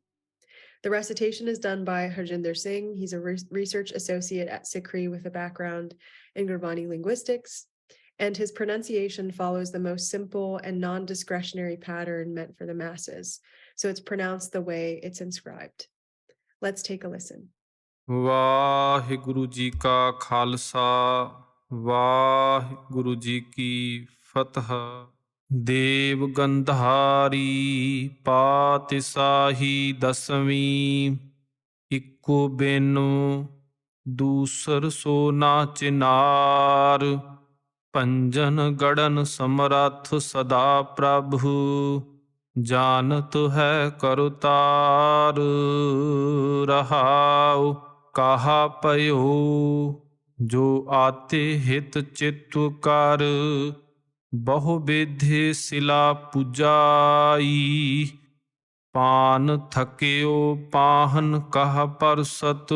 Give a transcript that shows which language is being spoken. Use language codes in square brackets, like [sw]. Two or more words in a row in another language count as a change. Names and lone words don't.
[en] The recitation is done by Harinder Singh. He's a research associate at SikhRI with a background in Gurbani linguistics, and his pronunciation follows the most simple and non-discretionary pattern meant for the masses. So it's pronounced the way it's inscribed. Let's take a listen. [pa] ਵਾਹਿਗੁਰੂ ਜੀ ਕਾ ਖਾਲਸਾ ਵਾਹਿਗੁਰੂ ਜੀ ਕੀ ਫਤਿਹ। [bra] ਦੇਵ ਗੰਧਾਰੀ [pa] ਪਾਤਿਸਾਹੀ ਦਸਵੀਂ, [bra] ਇੱਕੋ ਬਿਨੁ ਦੂਸਰ ਸੋ ਨਾ ਚਿਨਾਰ। ਪੰਜਨ ਗੜਨ ਸਮਰੱਥ ਸਦਾ ਪ੍ਰਭੂ, जानत है करतार। रहाउ कहा पयो, जो आते हित चित्त कर। बहु विधि सिला पुजाई, पान थकियो पाहन कह परसत।